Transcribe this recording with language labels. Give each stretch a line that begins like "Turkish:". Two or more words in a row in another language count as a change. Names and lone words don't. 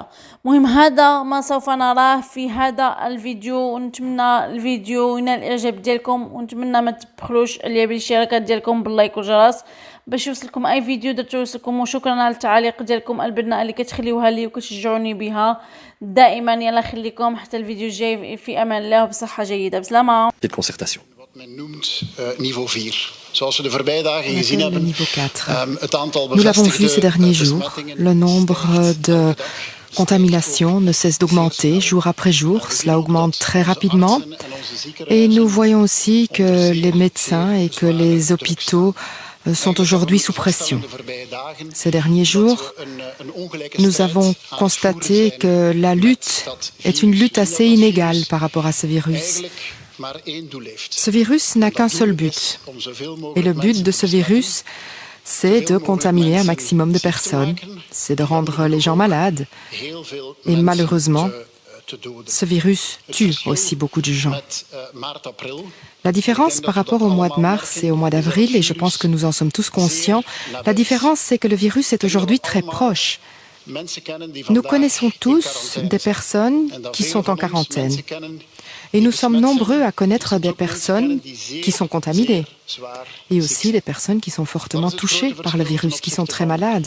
Arabic: مهم هذا ما سوف نراه في هذا الفيديو، ونتمنى الفيديو ينال الاعجاب ديالكم، ونتمنى ما تبخلوش عليا بالاشتراكات ديالكم باللايك والجرس باش يوصلكم اي فيديو درتو يوصلكم، وشكرا على التعليق ديالكم البناء اللي كتخليوها لي وكتشجعوني بها دائما. يلا خليكم حتى الفيديو الجاي في امان الله وبصحه جيده. بسلامه.
Dutch: Dit concertation. Wat men noemt niveau 4. Zoals we de voorbije dagen gezien hebben, het aantal
French: Nous l'avons vu ces derniers jours,
Dutch: besmettingen
French: le nombre de contaminations ne cesse d'augmenter jour après jour, cela augmente très rapidement et nous voyons aussi que les médecins et que les hôpitaux sont aujourd'hui sous pression. Ces derniers jours, nous avons constaté que la lutte est une lutte assez inégale par rapport à ce virus. Ce virus n'a qu'un seul but, et le but de ce virus, c'est de contaminer un maximum de personnes, c'est de rendre les gens malades. Et malheureusement, ce virus tue aussi beaucoup de gens.
Dutch: Met maart, april.
French: La différence par rapport au mois de mars et au mois d'avril, et je pense que nous en sommes tous conscients, la différence c'est que le virus est aujourd'hui très proche. Nous connaissons tous des personnes qui sont en quarantaine. Et nous sommes nombreux à connaître des personnes qui sont contaminées et aussi des personnes qui sont fortement touchées par le virus, qui sont très malades.